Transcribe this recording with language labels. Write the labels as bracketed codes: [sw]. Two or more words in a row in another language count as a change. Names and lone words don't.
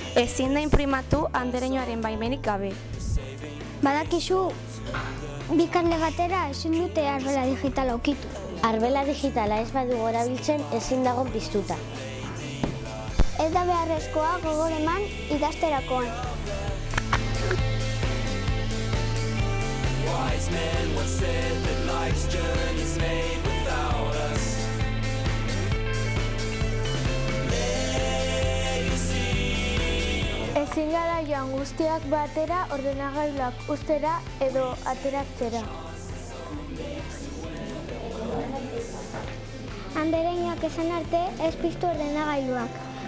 [eu] Ezin da inprimatu andereñoaren baimenik gabe. Badakizu, bikasle batera ezin dute arbela digitala ukitu. Arbela digitala ez badu erabiltzen ezin dago piztuta. Ez da beharrezkoa gogor eman ikasterakoan. [en] Wise men once said that life's journey's made without us. [eu] Ezin gara joan guztiak batera ordenagailuak ustera edo ateratzera. Andereñoak esan arte ez piztu ordenagailuak.